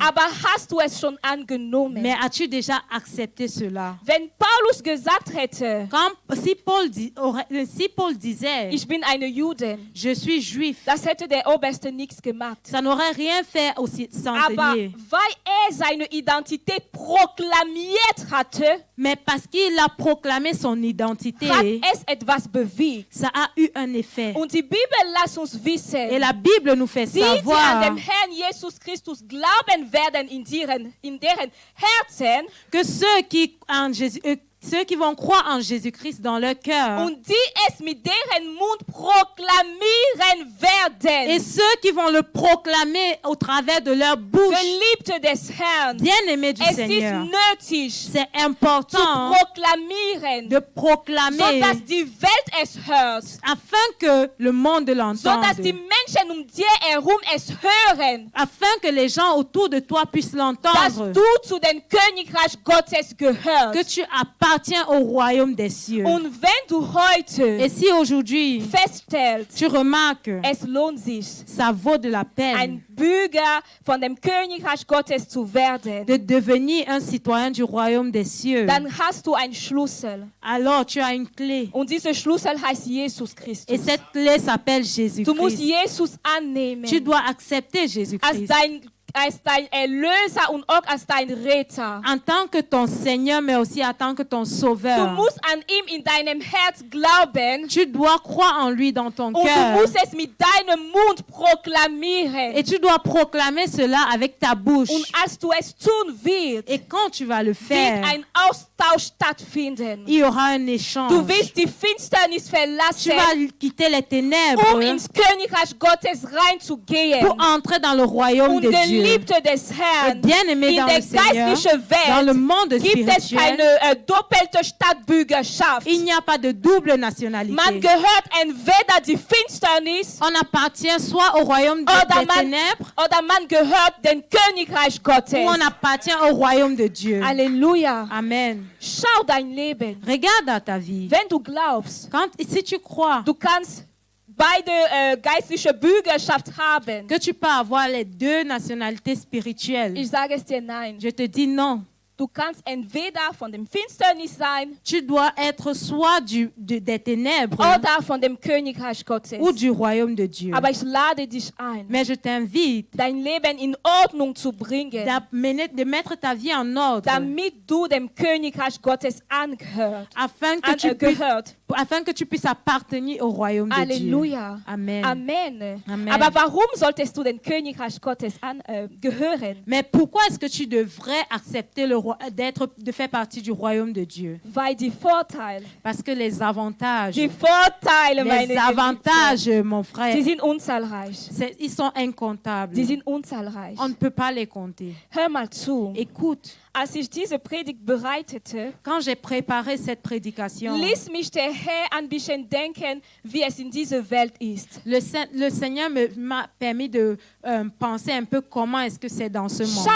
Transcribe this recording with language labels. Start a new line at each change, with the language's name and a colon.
German: Aber hast du es schon angenommen?
French: Mais as-tu déjà accepté cela?
German: Wenn Paulus gesagt hätte,
French: Si Paul disait,
German: ich bin eine Juden,
French: je suis juif,
German: das hätte der Oberste nichts gemacht.
French: ça n'aurait rien fait au
German: Aber
French: centenier.
German: weil seine Identität proklamiert hatte,
French: Mais parce qu'il a proclamé son identité,
German: hat es etwas bewegt.
French: ça a eu un effet.
German: Und die Bibel lässt uns wissen,
French: Et la Bible nous fait
German: die an
French: savoir
German: dem Herrn Jesus Christus glauben werden in deren Herzen,
French: que ceux qui Ceux qui vont croire en Jésus-Christ dans leur cœur.
German: und die es mit deren Mund proklamieren werden.
French: Et ceux qui vont le proclamer au travers de leur bouche.
German: Geliebte des Herrn,
French: Bien-aimés du
German: es ist
French: Seigneur.
German: nötig,
French: C'est
German: zu
French: important
German: proklamieren,
French: de proclamer
German: sodass die Welt es hört,
French: afin que le monde l'entende.
German: sodass die Menschen um dir herum es hören,
French: Afin que les gens autour de toi puissent
German: dass
French: l'entendre.
German: du zu den Königreich Gottes
French: Que
German: gehörst.
French: tu appartiens au royaume des cieux.
German: Und wenn du
French: Et
German: heute
French: si aujourd'hui
German: feststellst,
French: tu remarques,
German: es lohnt sich,
French: ça vaut de la peine
German: ein Bürger von dem Königreich Gottes zu werden,
French: de devenir un citoyen du royaume des cieux,
German: dann hast du einen Schlüssel.
French: alors tu as une clé.
German: Und dieser Schlüssel heißt Jesus
French: Et
German: Christus.
French: cette clé s'appelle
German: Du musst
French: Jésus-Christ.
German: Jesus annehmen
French: Tu dois accepter
German: als
French: Jésus-Christ
German: dein Erlöser und auch als dein Retter.
French: en tant que ton Seigneur, mais aussi en tant que ton
German: Du
French: Sauveur.
German: musst an ihm in deinem Herz glauben
French: Tu dois croire en lui dans ton
German: und du
French: cœur.
German: musst es mit deinem Mund proklamieren.
French: Et tu dois proclamer cela avec ta bouche.
German: Und als du es tun wirst,
French: Et quand tu vas le
German: wird
French: faire,
German: ein Austausch stattfinden.
French: il y aura un échange.
German: Du wirst die Finsternis
French: Tu
German: verlassen,
French: vas quitter les ténèbres
German: ins Königreich Gottes reinzugehen.
French: pour entrer dans le royaume
German: Und
French: de Dieu.
German: Geliebte des
French: Et
German: Herrn,
French: bien-aimé
German: in
French: dans
German: der
French: le Seigneur,
German: geistlichen
French: dans le
German: Welt
French: monde
German: gibt es
French: spirituel,
German: keine doppelte Staatsbürgerschaft.
French: il n'y a pas de double
German: Man
French: nationalité.
German: gehört entweder die Finsternis
French: On appartient soit au royaume des ténèbres
German: oder man gehört dem Königreich Gottes.
French: ou on appartient au royaume de Dieu.
German: Halleluja.
French: Amen.
German: Schau dein Leben.
French: Regarde dans ta vie.
German: Wenn du glaubst,
French: Si tu crois
German: du kannst beide geistliche Bürgerschaft haben,
French: que tu peux avoir les deux nationalités spirituelles,
German: ich sage es dir nein.
French: je te dis non.
German: Du kannst entweder von dem Finsternis sein
French: Tu dois être soit des ténèbres
German: oder von dem Königreich Gottes.
French: ou du royaume de Dieu.
German: Aber ich lade dich ein,
French: Mais je t'invite
German: dein Leben in Ordnung zu bringen,
French: de mettre ta vie en ordre
German: damit du dem Königreich Gottes angehört.
French: afin que tu puisses appartenir au royaume de Dieu.
German: Halleluja.
French: Amen. Amen. Amen.
German: Aber warum solltest du dem Königreich Gottes gehören?
French: Mais pourquoi est-ce que tu devrais accepter de faire partie du royaume de Dieu?
German: Weil die Vorteile,
French: Parce que les avantages,
German: meine
French: les avantages, mon
German: Geliebten,
French: frère,
German: sie sind unzahlreich.
French: ils sont incomptables.
German: Sie sind unzahlreich.
French: On ne peut pas les compter.
German: Hör mal zu.
French: Écoute,
German: Als ich diese Predigt bereitete,
French: quand j'ai préparé cette prédication,
German: ließ mich der Herr ein bisschen denken, wie es in dieser Welt ist.
French: le Seigneur m'a permis de penser un peu comment est-ce que c'est dans ce monde.